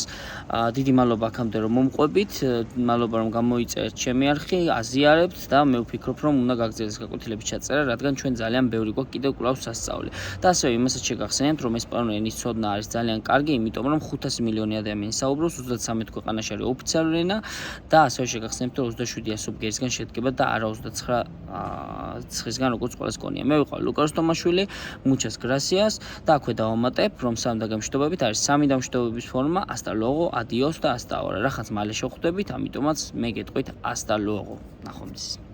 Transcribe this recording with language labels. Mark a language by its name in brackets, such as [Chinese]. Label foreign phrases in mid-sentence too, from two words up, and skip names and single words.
[Georgian] დიდი მადლობა აქამდე რომ მომყვებით, მადლობა რომ გამოიწერეთ ჩემი არხი, აზიარებთ და მე ვფიქრობ, რომ უნდა გაგრძელდეს გაკვეთილების ჩაწერა, რადგან ჩვენ ძალიან ბევრი გვაქვს კიდევ კვლავ სასწაული. და ასევე იმასაც შეგახსენებთ, რომ ესპანური ენის ცოდნა არის ძალიან კარგი, იმიტომ რომ 500 მილიონი ადამიანი საუბრობს 33 ქვეყანაში არის ოფიციალური ენა და ასევე შეგახსენებთ, რომ 27 ასობგერისგან შედგება და არა 29 ცხისგან, როგორც ყველას გონია. მე ვიყავ ლუკა როსტომაშვილი, [Spanish] muchas gracias [Georgian] და აქვე დავამატებ, რომ სამ დაგამშვიდობებით არის სამი დამშვიდობების ფორმა, [Spanish] hasta luego, adiós და hasta ahora. [Georgian] Რახაც მალე შევხვდებით, ამიტომაც მე გეტყვით [Spanish] hasta luego. [Georgian] ნახვამდის.